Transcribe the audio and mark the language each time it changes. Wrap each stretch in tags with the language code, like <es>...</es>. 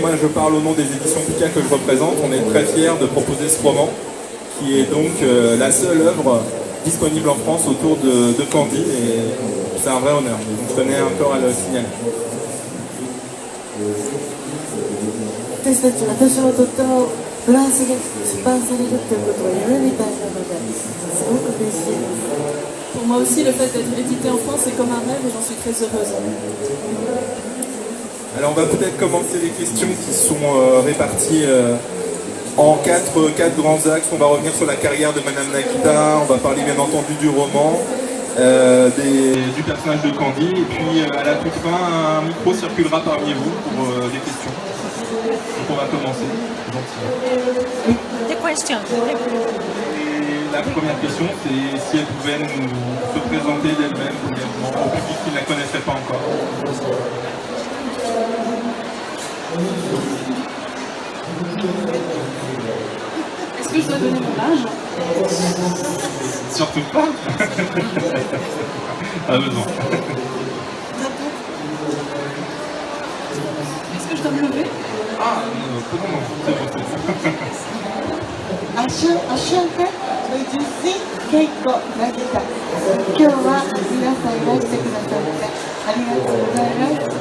<fr>Moi je parle au nom des éditions Pika que je représente. On est très fiers de proposer ce roman qui est donc la seule œuvre disponible en France autour de Candy. Et c'est un vrai honneur. Donc je tenais encore à le signaler.</fr> <ja>私もとってもフランスで出版されるということは夢みたいなのですごく嬉しいです。</ja> <fr>Pour moi aussi, le fait d'être édité en France, c'est comme un rêve et j'en suis très heureuse. Alors on va peut-être commencer les questions qui sont réparties en quatre grands axes. On va revenir sur la carrière de Madame Nakita, on va parler bien entendu du roman, du personnage de Candy, et puis à la toute fin, un micro circulera parmi vous pour des questions. Donc on va commencer. Des questions. Et la première question, c'est si elle pouvait se présenter d'elle-même brièvement au public qui ne la connaissait pas encore. Est-ce que je dois donner mon âge? Surtout pas. Pas besoin. Est-ce que je dois me lever? Ah, non, c'est bon. アシュンテジュシケイコナギタ。</fr> <ja>今日は皆さんいらしてくださってありがとうございます。</ja>